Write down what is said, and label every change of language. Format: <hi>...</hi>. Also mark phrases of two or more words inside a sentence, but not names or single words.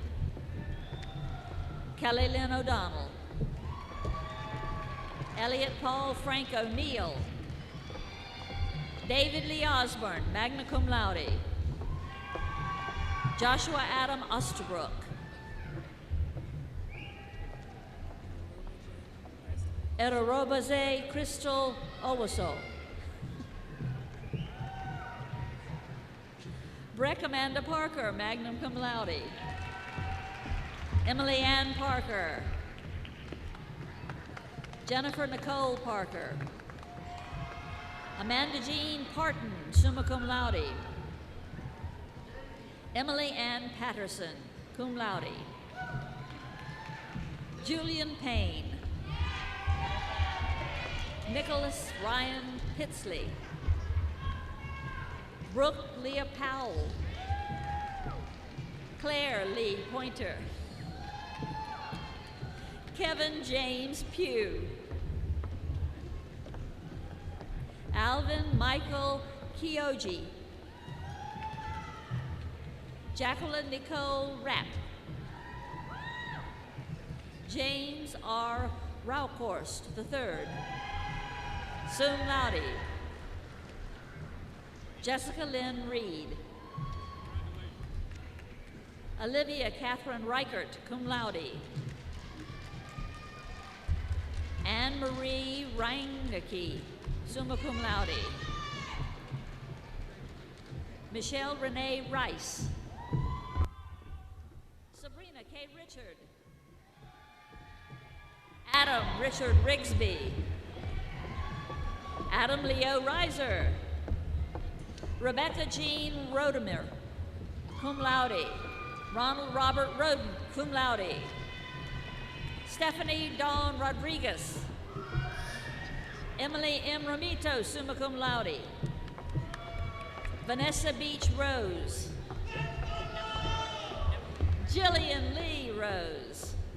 <en>Kelly Lynn O'Donnell, Elliot Paul Frank O'Neill, David Lee Osborne,</en> <la>magna cum laude,</la> <en>Joshua Adam Osterbrook, Erobaze Crystal Owoso, Breck Amanda Parker,</en> <la>magna cum laude,</la> <en>Emily Ann Parker. Jennifer Nicole Parker. Amanda Jean Parton,</en> <la>summa cum laude.</la> <en>Emily Ann Patterson,</en> <la>cum laude.</la> <en>Julian Payne. Nicholas Ryan Pitsley. Brooke Leah Powell. Claire Lee Pointer. Kevin James Pugh. Alvin Michael Kyoji. Jacqueline Nicole Rapp. James R. Raukhorst III,</en> <la>sum laude.</la> <en>Jessica Lynn Reed. Olivia Catherine Reichert,</en> <la>cum laude.</la> <en>Anne Marie Reinecke,</en> <la>summa cum laude.</la> <en>Michelle Renee Rice. Sabrina K. Richard. Adam Richard Rigsby. Adam Leo Reiser. Rebecca Jean Rodemer,</en> <la>cum laude.</la> <en>Ronald Robert Roden,</en> <la>cum laude.</la> <en>Stephanie Dawn Rodriguez. Emily M. Ramito,</en> <la>summa cum laude.</la> <en>Vanessa Beach Rose. Jillian Lee Rose.</en>